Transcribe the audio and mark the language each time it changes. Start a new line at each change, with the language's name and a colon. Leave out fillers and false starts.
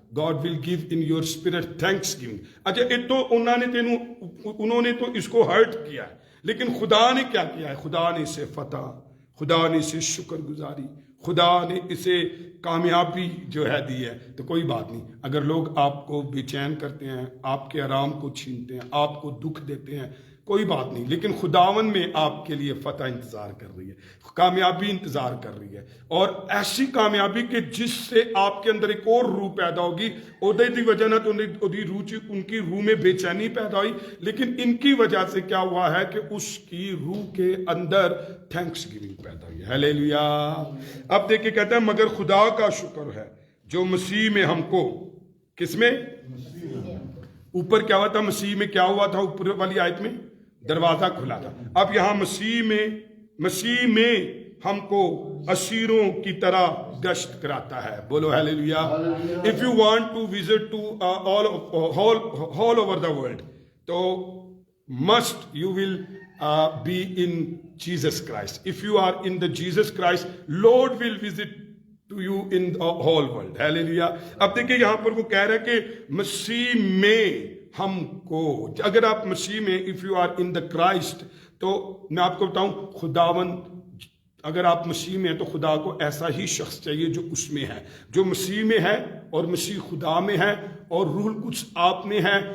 English: God will give in your spirit thanksgiving.
Urdu: اچھا ایک تو انہوں نے تو اس کو ہرٹ کیا ہے, لیکن خدا نے کیا کیا ہے؟ خدا نے اسے فتح, خدا نے اسے شکر گزاری, خدا نے اسے کامیابی جو ہے دی ہے. تو کوئی بات نہیں, اگر لوگ آپ کو بے چین کرتے ہیں, آپ کے آرام کو چھینتے ہیں, آپ کو دکھ دیتے ہیں, کوئی بات نہیں, لیکن خداون میں آپ کے لیے فتح انتظار کر رہی ہے, کامیابی انتظار کر رہی ہے. اور ایسی کامیابی کہ جس سے آپ کے اندر ایک اور روح پیدا ہوگی.
Punjabi: اودے دی وجہ نہ
Urdu: تو ان کی روح میں بے چینی پیدا ہوئی, لیکن ان کی وجہ سے کیا ہوا ہے کہ اس کی روح کے اندر تھینکس گیونگ پیدا ہوئی. ہیلیلویا. اب دیکھیں کہتا ہے مگر خدا کا شکر ہے جو مسیح میں ہم کو, کس میں؟ اوپر کیا ہوا تھا؟ مسیح میں کیا ہوا تھا؟ اوپر والی آیت میں دروازہ کھلا تھا. اب یہاں مسیح میں ہم کو اسیروں کی طرح گشت کراتا ہے. بولو hallelujah.
English: If you want to visit to all over the world, تو must you will be in Jesus Christ. If you are in the Jesus Christ, Lord will visit to you in the whole world.
Urdu: Hallelujah. اب دیکھیں یہاں پر وہ کہہ رہا ہے کہ مسیح میں ہم کو, اگر آپ مسیح میں,
English: if you are in the Christ,
Urdu: تو میں آپ کو بتاؤں خداون, اگر آپ مسیح میں ہیں تو خدا کو ایسا ہی شخص چاہیے جو اس میں ہے, جو مسیح میں ہے اور مسیح خدا میں ہے اور روح القدس آپ میں ہے.